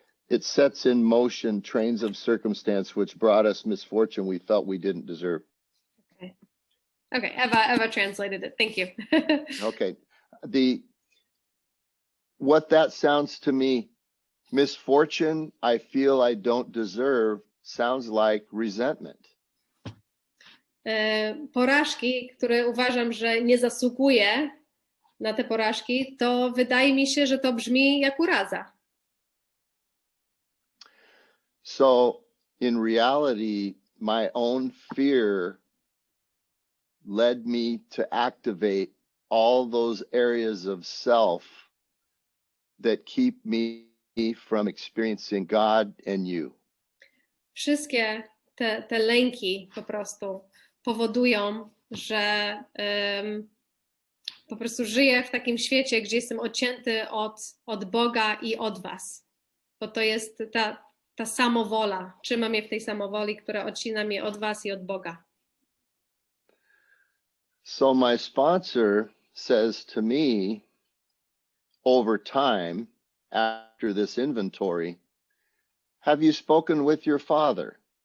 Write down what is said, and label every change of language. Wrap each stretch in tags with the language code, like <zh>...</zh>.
<en>It sets in motion trains of circumstance which brought us misfortune we felt we didn't deserve. Okay, Eva translated it. Thank you. Okay. What that sounds to me, misfortune I feel I don't deserve, sounds like resentment.</en> <pl>Porażki, które uważam, że nie zasługuję na te porażki, to wydaje mi się, że to brzmi jak uraza.</pl> <en>So in reality, my own fear led me to activate all those areas of self that keep me from experiencing God and you.</en> <pl>Wszystkie te lęki po prostu powodują, że po prostu żyję w takim świecie, gdzie jestem odcięty od Boga i od was. Bo to jest ta samowola. Trzymam je w tej samowoli, która odcina mnie od was i od Boga.</pl> <en>So my sponsor says to me over time, after this inventory, have you spoken with your father?</en>